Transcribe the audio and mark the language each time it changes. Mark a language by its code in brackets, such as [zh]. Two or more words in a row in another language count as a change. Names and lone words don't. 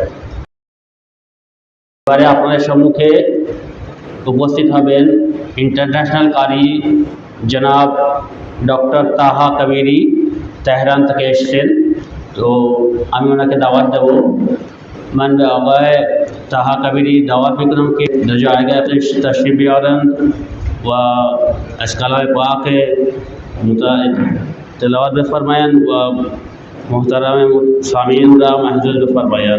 [bn] এবারে আপনাদের সম্মুখে উপস্থিত হবেন ইন্টারন্যাশনাল কারি জনাব ডক্টর তাহা কবিরি, তেহরান থেকে এসেছেন। তো আমি ওনাকে দাওয়াত দেব। [fa] من آقای طه کبیری دعوت میکنم که در جایگاه تشریف بیارند و از کلام پاک تلاوت بفرمایند و محترم سامعین را محضور بفرمایند.